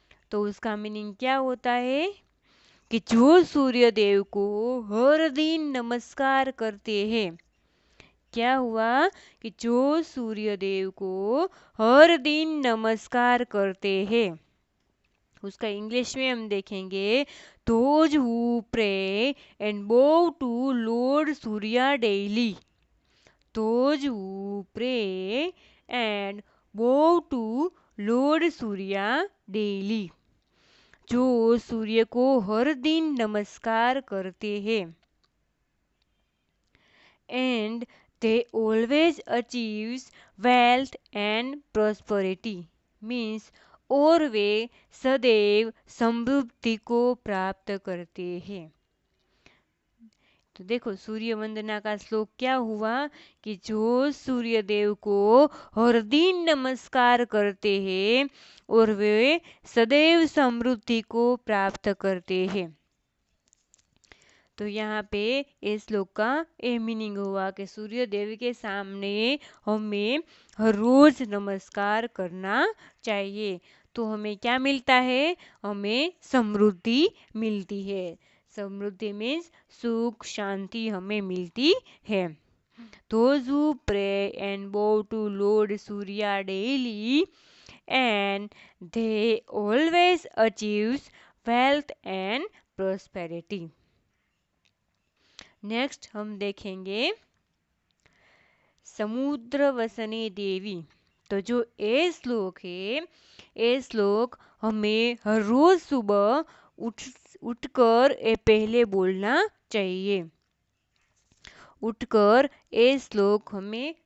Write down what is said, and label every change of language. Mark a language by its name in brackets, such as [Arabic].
[Hindi] तो उसका मीनिंग क्या होता है कि जो सूर्य देव को हर दिन नमस्कार करते हैं, क्या हुआ कि जो सूर्य देव को हर दिन नमस्कार करते हैं, उसका इंग्लिश में हम देखेंगे [English] those who pray and bow to Lord Surya daily। those who pray and bow to Lord Surya daily। [Hindi] जो सूर्य को हर दिन नमस्कार करते हैं। [English] And they always achieves wealth and prosperity means [Hindi] और वे सदैव समृद्धि को प्राप्त करते हैं। तो देखो सूर्य वंदना का श्लोक क्या हुआ कि जो सूर्य देव को हर दिन नमस्कार करते हैं और वे सदैव समृद्धि को प्राप्त करते हैं। तो यहाँ पे इस श्लोक का ये मीनिंग हुआ कि सूर्य देव के सामने हमें हर रोज नमस्कार करना चाहिए। तो हमें क्या मिलता है? हमें समृद्धि मिलती है। समृद्धि मीन्स सुख शांति हमें मिलती है। [English] Those who pray and bow to Lord Surya daily and they always achieves wealth and prosperity। [Hindi] Next हम देखेंगे समुद्र वसने देवी। तो जो ये श्लोक है, ये श्लोक हमें हर रोज सुबह उठकर ये पहले बोलना चाहिए। उठकर ये श्लोक हमें